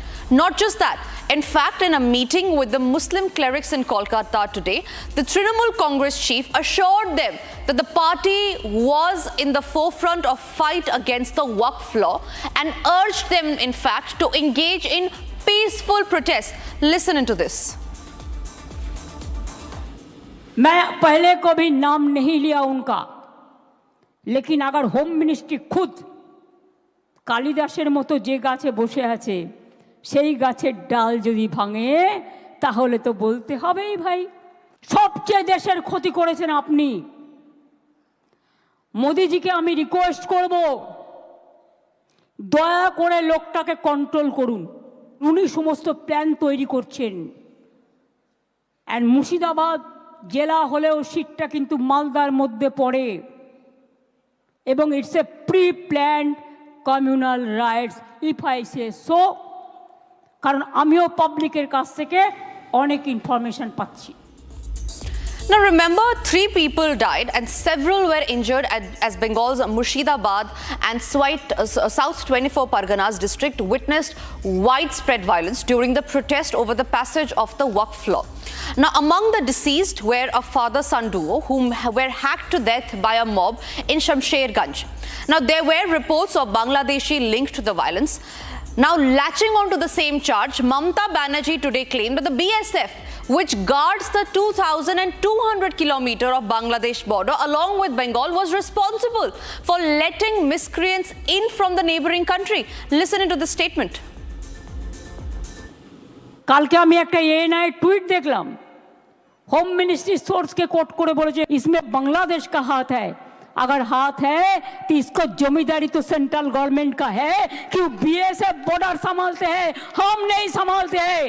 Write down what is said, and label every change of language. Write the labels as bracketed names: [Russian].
[English] Not just that, in fact, in a meeting with the Muslim clerics in Kolkata today, the Trinamool Congress chief assured them that the party was in the forefront of fight against the Waqf law and urged them, in fact, to engage in peaceful protests. Listen into this. [Hindi] मैं पहले कभी नाम नहीं लिया उनका, लेकिन अगर home ministry खुद [Bangla] कालिदासेर मतो जे गाছে বসে আছে সেই গাছের ডাল যদি ভাঙে তাহলে তো বলতে হবেই ভাই সবচেয়ে দেশের ক্ষতি করেছেন আপনি। মোদিজিকে আমি রিকোয়েস্ট করব দয়া করে লোকটাকে কন্ট্রোল করুন। উনি সমস্ত প্ল্যান তৈরি করছেন। এন্ড মুর্শিদাবাদ জেলা হলেও সিটটা কিন্তু মালদার মধ্যে পড়ে এবং [English] it's a pre planned communal riots if I say so, [Bangla] কারণ আমিও পাবলিকের কাছ থেকে অনেক ইনফরমেশন পাচ্ছি। [English] Now remember, 3 people died and several were injured as Bengal's Murshidabad and South 24 Parganas district witnessed widespread violence during the protest over the passage of the Waqf law. Now, among the deceased were a father-son duo whom were hacked to death by a mob in Shamsherganj. Now, there were reports of Bangladeshi linked to the violence. Now, latching onto the same charge, Mamata Banerjee today claimed that the BSF, which guards the 2,200 kilometer of Bangladesh border along with Bengal, was responsible for letting miscreants in from the neighboring country. Listen into the statement. [Bangla] কালকে আমি একটা ANI tweet দেখলাম, home [Hindi] ministry source के coat [Bangla] করে বলেছে [Hindi] इसमें बांग्लादेश का हाथ है। अगर हाथ है तो इसको जमींदारी तो सेंट्रल गवर्नमेंट का है कि बीएसएफ बॉर्डर संभालते हैं, हम नहीं संभालते हैं।